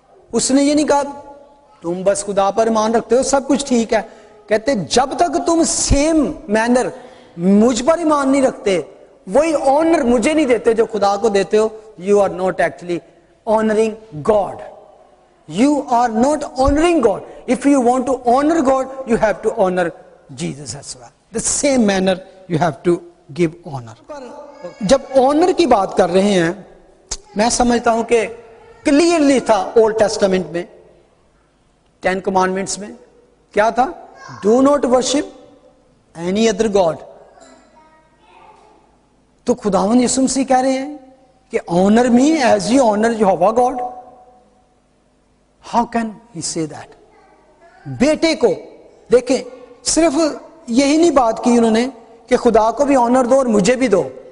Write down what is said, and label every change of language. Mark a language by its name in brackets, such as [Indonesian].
[Hindi] उसने ये नहीं कहा तुम बस खुदा पर ईमान रखते हो सब कुछ ठीक है। कहते जब तक तुम सेम मैनर मुझ पर ईमान नहीं रखते, वही ऑनर मुझे नहीं देते जो खुदा को देते हो, [English] You are not actually honouring God. You are not honoring God. If you want to honor God, you have to honor Jesus as well. The same manner you have to give honor. [Hindi] जब honor की बात कर रहे हैं, मैं समझता हूं कि क्लियरली था ओल्ड टेस्टामेंट में 10 कमांडमेंट्स में क्या था? [English] Do not worship any other God. [Hindi] तो खुदावंद यीशु मसीह कह रहे हैं कि [English] honor me as you honor Jehovah God. How can he say that? [Hindi] बेटे को देखें, सिर्फ यही नहीं बात की उन्होंने कि खुदा को भी ऑनर दो और मुझे भी दो।